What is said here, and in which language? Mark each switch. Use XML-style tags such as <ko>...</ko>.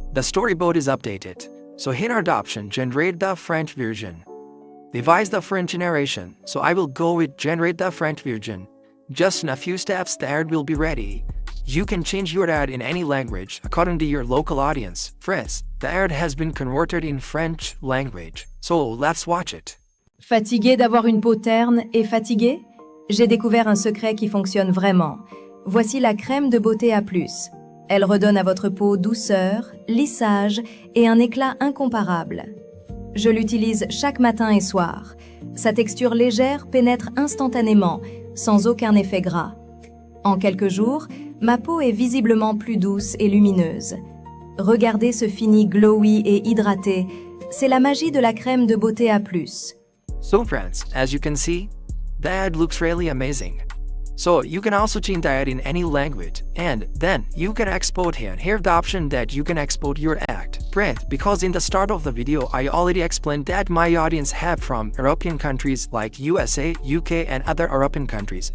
<en>The storyboard is updated. So here are the option, generate the French version. Devise the French narration. So I will go with generate the French version. Just in a few steps, the ad will be ready. You can change your ad in any language according to your local audience. Friends, the ad has been converted in French language. So let's watch it.</en> <fr>Fatigué d'avoir une peau terne et fatigué? J'ai découvert un secret qui fonctionne vraiment. Voici la crème de beauté A+. Elle redonne à votre peau douceur, lissage et un éclat incomparable. Je l'utilise chaque matin et soir. Sa texture légère pénètre instantanément, sans aucun effet gras. En quelques jours, ma peau est visiblement plus douce et lumineuse. Regardez ce fini glowy et hydraté. C'est la magie de la crème de beauté A+.</fr> <en>So friends, as you can see, the ad looks really amazing. So you can also change the ad in any language, and then you can export here. Here's the option that you can export your ad. Friends, because in the start of the video I already explained that my audience have from European countries like USA, UK and other European countries.</en>